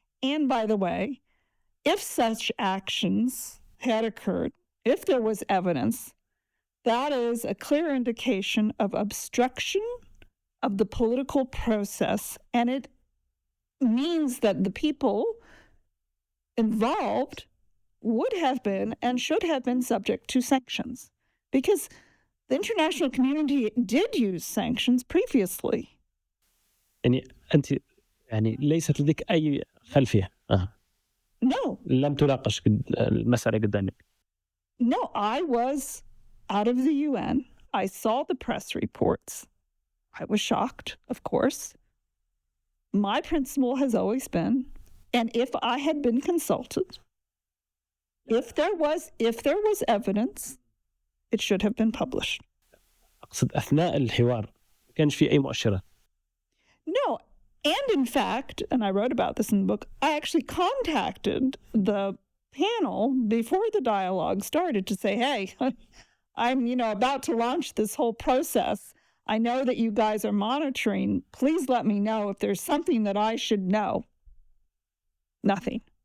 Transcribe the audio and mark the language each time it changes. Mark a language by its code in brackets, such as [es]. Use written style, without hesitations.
[en] And by the way, if such actions had occurred, if there was evidence, that is a clear indication of obstruction of the political process, and it means that the people involved would have been and should have been subject to sanctions, because the international community did use sanctions previously. [ar] يعني أنت يعني ليست لديك أي خلفية. [en] No. [ar] لم تناقش المسألة قدامك. [en] No, I was out of the UN. I saw the press reports. I was shocked, of course. My principle has always been, and if I had been consulted, if there was evidence, it should have been published. [ar] أقصد أثناء الحوار ما كانش في أي مؤشرات. [en] No, and in fact, and I wrote about this in the book, I actually contacted the panel before the dialogue started to say, hey, I'm, about to launch this whole process. I know that you guys are monitoring. Please let me know if there's something that I should know. Nothing.